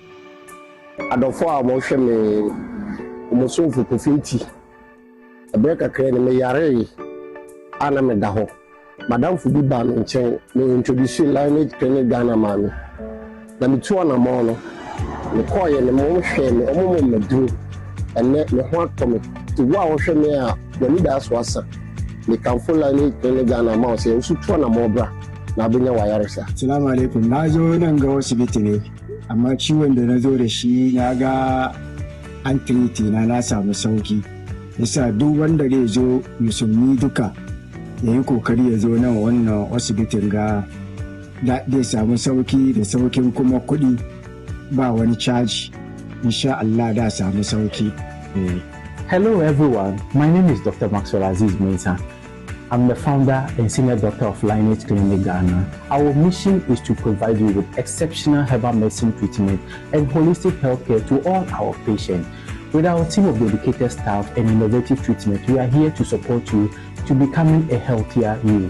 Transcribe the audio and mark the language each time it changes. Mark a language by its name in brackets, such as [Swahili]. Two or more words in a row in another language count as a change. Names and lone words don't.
[Akan] adɔfo a wɔhwɛ me ɔmosomfo kofinti ɛberɛ kakra ne meyaree ana meda hɔ madamfo bi baa me nkyɛn me introduce Lionel Clinic Ghana ma me na metu ɔnamɔ no mekɔɔyɛ ne mohwɛ me ɔmomɔ maduro ɛnɛ me ho atɔ me nti wo a wɔhwɛ me a w'ani daa so asa mekamfo Lionel Clinic Ghana ma wo sɛ woso tu ɔnamɔ bra na abɛnya wayaresa. [Arabic] Assalamu alaikum, [Hausa] na zo nan ga asibiti ne amma ciwon da na zo da shi na ga an tiriti na samu sauki yasa duk wanda zai zo musulmi duka ya yi kokari ya zo nan wannan asibitin ga zai samu sauki da saukin kuma kuɗi ba wani caji [Arabic] insha Allah [Hausa] da samu sauki. [English] Hello everyone, my name is Dr. Maxwell Aziz Mensah. I'm the founder and senior doctor of Lionel Clinic Ghana. Our mission is to provide you with exceptional herbal medicine treatment and holistic healthcare to all our patients. With our team of dedicated staff and innovative treatment, we are here to support you to becoming a healthier you.